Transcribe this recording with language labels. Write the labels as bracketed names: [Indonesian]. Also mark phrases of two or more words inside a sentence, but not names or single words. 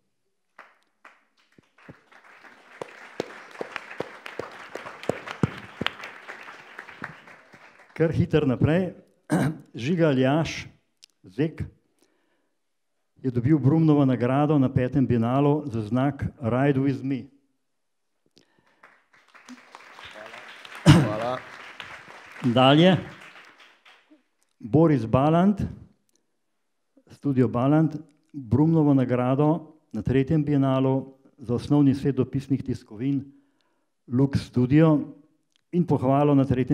[Slovenian] Kar hiter naprej. Žiga Aljaž Zek je dobil Brumnovo nagrado na 5. bienalu za znak Ride with me. Hvala. Dalje, Boris Balant, studio Balant, Brumnovo nagrado na 3. bienalu za osnovni svet dopisnih tiskovin Lux Studio in pohvalo na 3.